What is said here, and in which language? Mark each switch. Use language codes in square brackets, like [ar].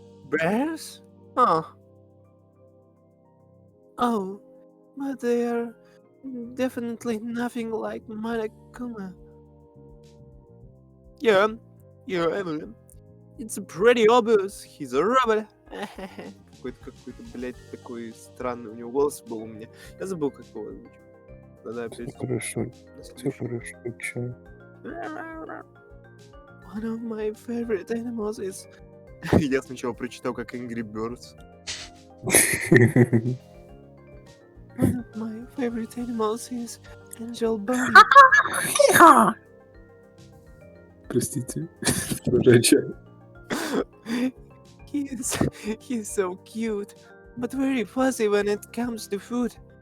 [en] Bears? Huh. Oh, but they are definitely nothing like Monokuma. Yeah, it's pretty obvious he's a robot. [ru] Какой-то, блядь, такой странный у него голос был у меня. Я забыл, как его озвучить. Надо опять... Хорошо, все хорошо, чё? [en] One of my favorite animals is... [ru] Я сначала прочитал как Angry Birds. [en] One of my favorite animals is Angel Bunny. [ru] Простите, продолжай. [en] He's so cute, but very fussy when it comes to food.